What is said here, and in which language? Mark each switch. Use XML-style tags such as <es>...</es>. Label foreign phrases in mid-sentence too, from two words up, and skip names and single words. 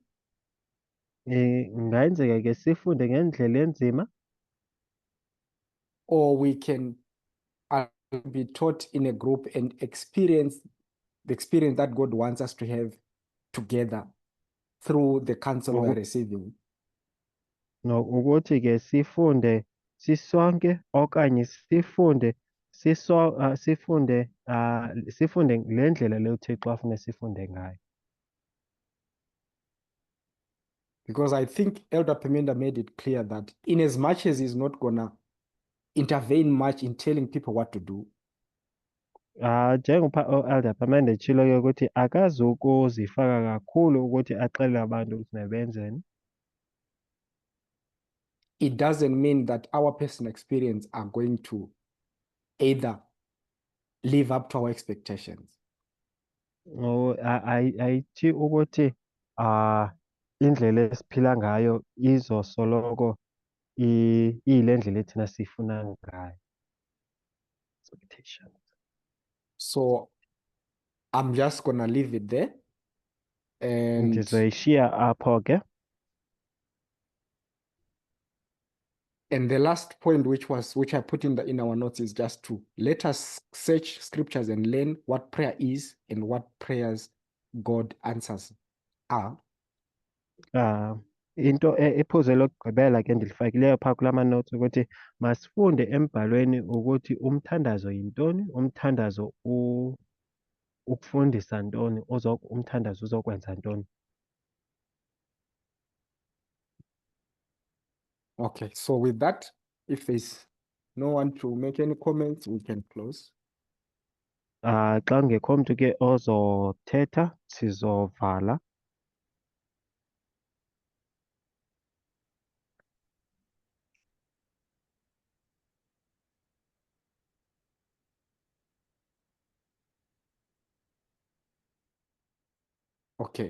<xh>ingayenzeka ke sifunde ngendlela enzima</xh> <en>or we can be taught in a group and experience the experience that God wants us to have together through the counsel we are receiving.</en> <xh>ukuthi ke sifunde sisonke okanye sifunde sifunde le ndlela le uThixo afune sifunde ngayo.</xh> <en>Because I think Elder Pemenda made it clear that in as much as he's not gonna intervene much in telling people what to do,</en> <xh>Njengoba u-Elder Pamende etshilo ke ukuthi akazukuzifaka kakhulu ukuthi axelele abantu ukuthi mabenzeni.</xh> <en>it doesn't mean that our personal experience are going to either live up to our expectations.</en> <xh>Ayithi ukuthi indlela esiphila ngayo izosoloko iyile ndlela thina sifuna ngayo.</xh> <en>Expectations. So I'm just gonna leave it there. And</en> <xh>Ndizoyishiya apho ke.</xh> <en>the last point, which I put in our notes, is just to let us search scriptures and learn what prayer is and what prayers God answers are.</en> <xh>Into iphuzo lokugqibela ke ndilifakileyo phaa kulama notes ukuthi masifunde embhalweni ukuthi umthandazo yintoni, umthandazo ukufundisa ntoni, umthandazo uzokwenza ntoni.</xh> <en>Okay, so with that, if there's no one to make any comments, we can close.</en> <xh>Xa kungekho mntu ke ozothetha sizovala.</xh> <en>Okay.</en>